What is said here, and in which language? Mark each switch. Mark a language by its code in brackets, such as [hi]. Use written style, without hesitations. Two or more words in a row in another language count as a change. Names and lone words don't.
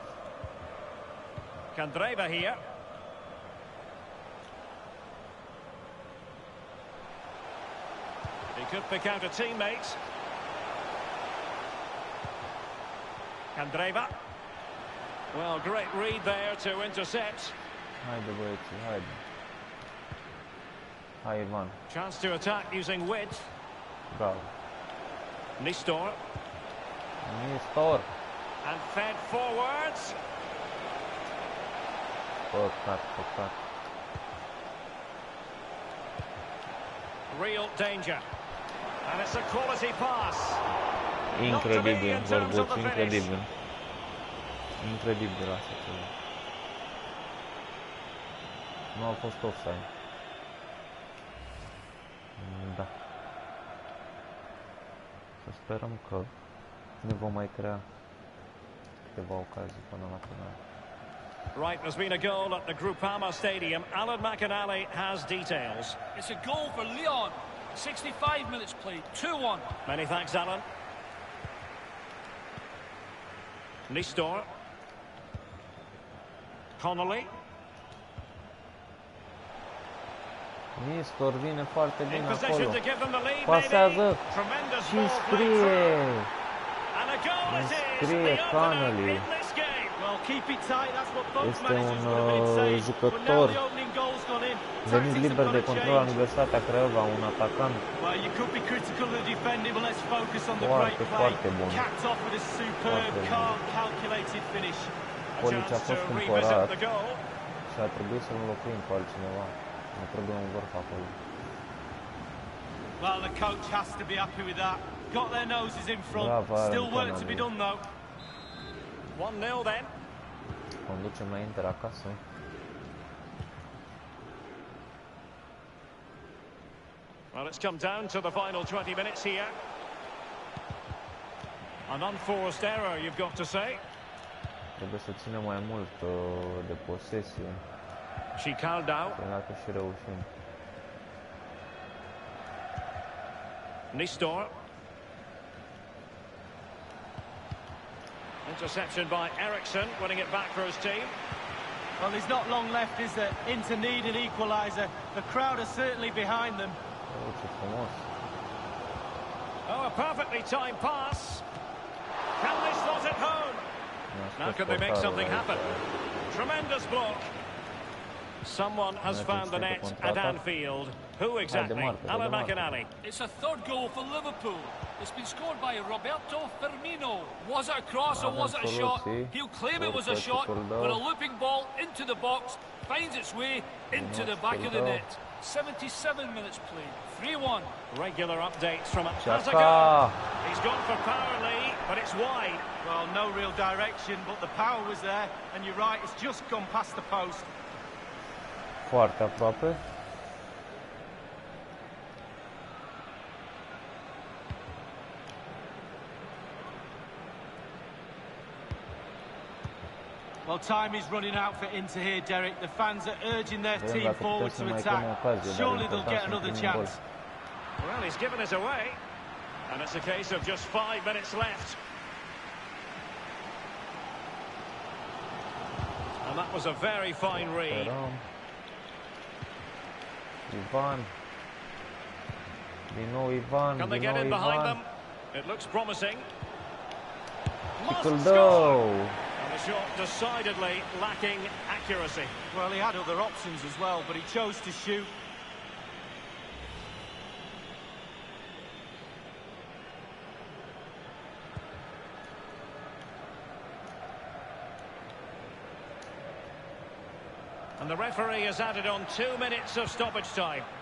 [en] Candreva here. He could pick out a teammate. Candreva. Well, great read there to intercept. [ro] Haide băieți, haide. Hai, Ivan. [en] Chance to attack using width. [ro] Bravo. Nistor. Nistor. [en] And fed forwards. [ro] Păcat, păcat. [en] Real danger. And it's a quality pass. [ro] Incredibil, Bărbuț, incredibil. Incredibil așa ceva. Nu a fost offside. Da. Să sperăm că ne vom mai crea câteva ocazii până la final. [en] Right, there's been a goal at the Groupama Stadium. Alan McAnally has details. It's a goal for Leon. 65 minutes played, 2-1. Many thanks, Alan. Nistor. Connolly. [ro] Nistor vine foarte [en] In [ro] bine [en] possession [ro] acolo. [en] to give them the lead, [ro] Pasează [en] maybe. Tremendous [ro] și [en] ball played [ro] scrie. [en] through. And a goal it is. [ro] Scrie [en] The Connolly. opener in this game. Well, keep it tight. That's what both [ro] Este [en] managers [ro] un [en] would have been saying. But now [ro] jucător [en] the opening goal's gone in. [ro] venit [en] Tactics [ro] liber [en] have [ro] de [en] got to [ro] control la [en] change. [ro] Universitatea Craiova, un atacant [en] Well, you could be critical of the defending, but let's focus on the [ro] foarte, [en] great play. [ro] foarte bun. [en] Capped off with a superb, [ro] Foarte bun. [en] calm, calculated finish. [ro] Poliția a [en] Chance [ro] fost [en] to [ro] cumpărat [en] revisit the goal. [ro] și a trebuit să-l înlocuim cu altcineva. Ne trebuie un vârf acolo. [en] Well, the coach has to be happy with that. Got their noses in front. [ro] Bravo, [en] Still work to be [ro] Connolly. [en] done, though. 1-0 then. [ro] Conducem la Inter acasă. [en] Well, it's come down to the final 20 minutes here. An unforced error, you've got to say. [ro] Trebuie să ținem mai mult de posesie. Și Caldau. Dacă și reușim. Nistor. [en] Interception by Eriksson, winning it back for his team. Well, there's not long left, is there? Inter need an equaliser. The crowd are certainly behind them. [ro] Ce frumos. [en] Oh, a perfectly timed pass. Can they slot it home? Now can they make something happen? Tremendous block. Someone has found the net at Anfield. Who exactly? Alan McAnally. It's a third goal for Liverpool. It's been scored by Roberto Firmino. Was it a cross or was it a shot? He'll claim it was a shot, but a looping ball into the box finds its way into the back of the net. 77 minutes played, 3-1. Regular updates from Chaka. He's gone for power, Lee, but it's wide. Well, no real direction, but the power was there, and you're right, it's just gone past the post. [ro] Foarte aproape. [en] Well, time is running out for Inter here, Derek. The fans are urging their [ro] Vedem [en] team [ro] dacă [en] forward [ro] putem să [en] to [ro] mai [en] attack. [ro] avem ocazie, dar [en] Surely [ro] e [en] they'll get [ro] important [en] another [ro] să primim gol. [en] Well, chance. he's given us away. And it's a case of just 5 minutes left. And that was a very fine read. [ro] Sperăm. Ivan. Din nou Ivan, [en] Can they [ro] din [en] get [ro] nou [en] in behind [ro] Ivan. [en] them? It looks promising. Must [ro] Titlu. [en] score! And the shot decidedly lacking accuracy. Well, he had other options as well, but he chose to shoot. And the referee has added on 2 minutes of stoppage time.